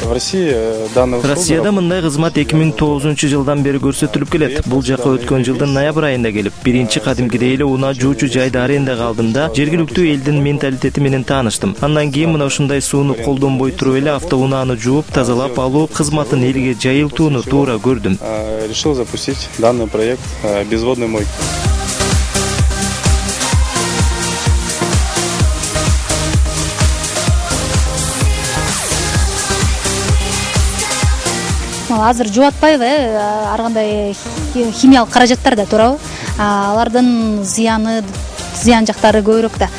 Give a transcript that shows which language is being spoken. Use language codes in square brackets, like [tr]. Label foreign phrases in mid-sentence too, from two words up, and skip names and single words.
[ru] России данная услуга... [ky] Россияда мындай кызмат 2009-жылдан бери көрсөтүлүп келет. Бул жака өткөн жылдын ноябрь айында келип, биринчи кадимкидей эле унаа жуучу жайды арендага алдым да, жергиликтүү элдин менталитети менен тааныштым. Андан кийин мына ушундай сууну колдонбой туруп эле автоунааны жууп, тазалап алуу кызматын элге жайылтууну туура көрдүм. [ru] Решил запустить данный проект безводной мойки. [ky] Азыр жуатпайбы, ар кандай химиялык каражаттар да туурабы? Алардын зыян жактары көбүрөөк да.